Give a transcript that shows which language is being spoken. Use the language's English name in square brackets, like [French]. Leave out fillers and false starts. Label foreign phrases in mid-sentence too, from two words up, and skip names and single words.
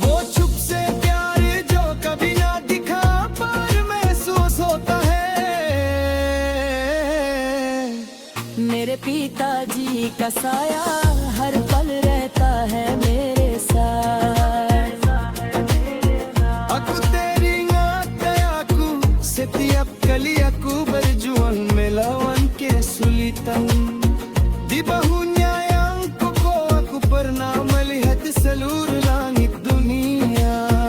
[Hindi] वो चुप से प्यार जो कभी ना दिखा पर महसूस होता है। मेरे पिताजी का साया हर पल रहता है मेरे साथ। [Indonesian] Aku teringat aku setiap kali aku berjuang melawan kesulitan. Di bahunya yang kokoh aku pernah melihat seluruh langit dunia.